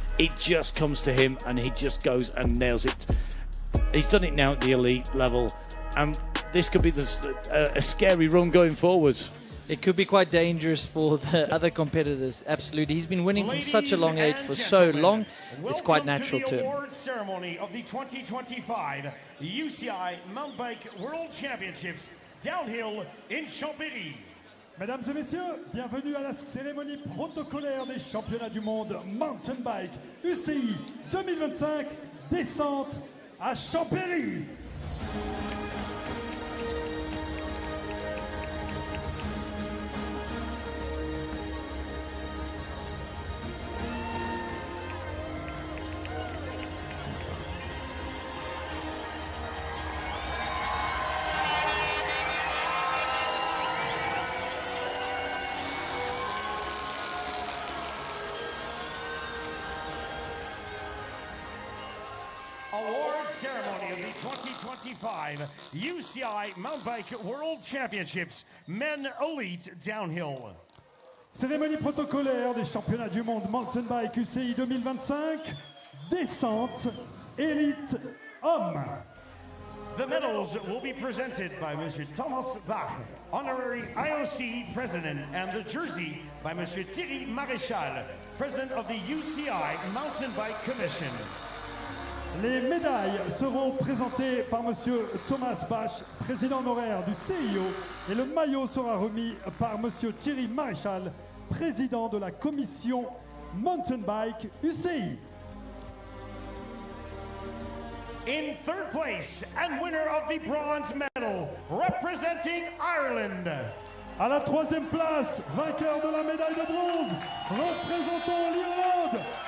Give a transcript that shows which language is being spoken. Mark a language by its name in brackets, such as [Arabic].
[English] It just comes to him, and he just goes and nails it. He's done it now at the elite level, and this could be a scary run going forwards. It could be quite dangerous for the other competitors. Absolutely. He's been winning from such a long age for so long. It's quite natural to him. Award ceremony of the 2025 UCI Mountain Bike World Championships downhill in Champéry. [French] Mesdames et messieurs, bienvenue à la cérémonie protocolaire des championnats du monde Mountain Bike UCI 2025, descente à Champéry. [English] Award ceremony of the 2025 UCI Mountain Bike World Championships Men Elite Downhill. [French] Cérémonie protocolaire des championnats du monde Mountain Bike UCI 2025, descente élite homme. [English] The medals will be presented by Monsieur Thomas Bach, Honorary IOC President, and the jersey by Monsieur Thierry Maréchal, President of the UCI Mountain Bike Commission. [French] Les médailles seront présentées par Monsieur Thomas Bach, président honoraire du CIO, et le maillot sera remis par Monsieur Thierry Maréchal, président de la commission Mountain Bike UCI. [English] In third place and winner of the bronze medal, representing Ireland. [French] À la troisième place, vainqueur de la médaille de bronze, représentant l'Irlande,